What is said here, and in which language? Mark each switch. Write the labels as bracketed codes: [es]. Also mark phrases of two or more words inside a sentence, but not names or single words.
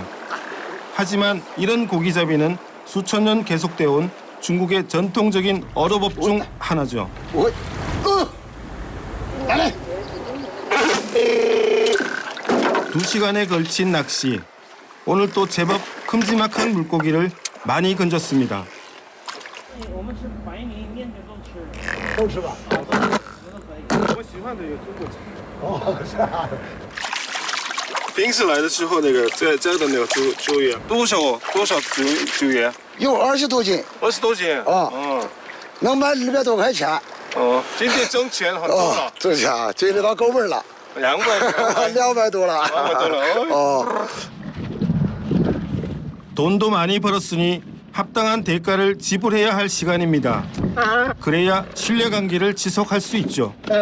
[ko] 하지만 이런 고기잡이는 수천 년 계속되어 온 중국의 전통적인 어로법 중 하나죠. 2시간에 걸친 낚시. 오늘 또 제법 큼지막한 물고기를 많이 건졌습니다. [zh] 平时来的时候，那个这的那个酒业多少酒业？有20多斤。 20多斤。啊。能卖200多块钱。哦，今天挣钱很多了。挣钱，今天到够本了。200多了。 200多了。哦。 [ko] 돈도 많이 벌었으니 합당한 대가를 지불해야 할 시간입니다. 그래야 신뢰관계를 지속할 수 있죠.